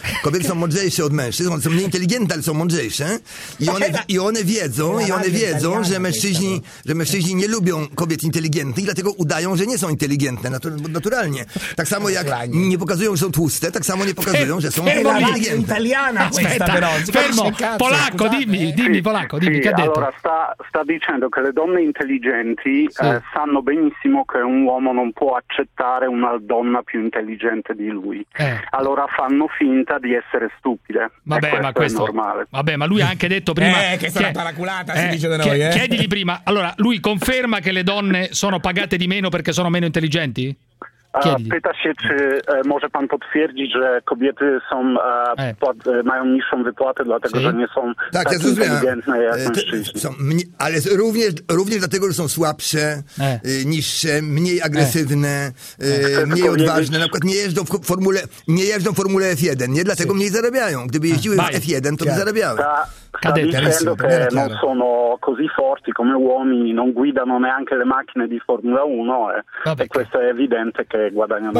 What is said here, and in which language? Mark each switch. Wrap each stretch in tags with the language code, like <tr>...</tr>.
<pl>Kobiety są mądrzejsze od mężczyzn, są mniej inteligentne, ale są mądrzejsze. I one wiedzą, że mężczyźni nie lubią kobiet inteligentnych, dlatego udają, że nie są inteligentne, naturalnie. Tak samo jak nie pokazują, że są tłuste, tak samo nie pokazują, że są inteligentne.</pl> <it>Italiana questa, però. Fermo, polacco, dimmi, polacco, dimmi, che ha detto? Allora, sta dicendo che le donne intelligenti sanno benissimo che un uomo non può accettare una donna più intelligente di lui. Allora fanno finta di essere stupide. Vabbè, questo, ma questo è normale. Vabbè, ma lui ha anche detto prima che sono paraculata, si dice da noi, chiedigli prima. Allora, lui conferma che le donne sono pagate di meno perché sono meno intelligenti?</it> <pl>Pyta się, czy może pan potwierdzić, że kobiety są mają niższą wypłatę, dlatego że nie są tak inteligentne jak mężczyźni. Ale również dlatego, że są słabsze, niższe, mniej agresywne, mniej odważne. Na przykład nie jeżdżą w Formule F1, nie dlatego mniej zarabiają. Gdyby jeździły w F1, to by zarabiały.</pl> <it>Sta dicendo che non sono così forti come uomini, non guidano neanche le macchine di Formula 1 e questo è evidente che guadagnano</it>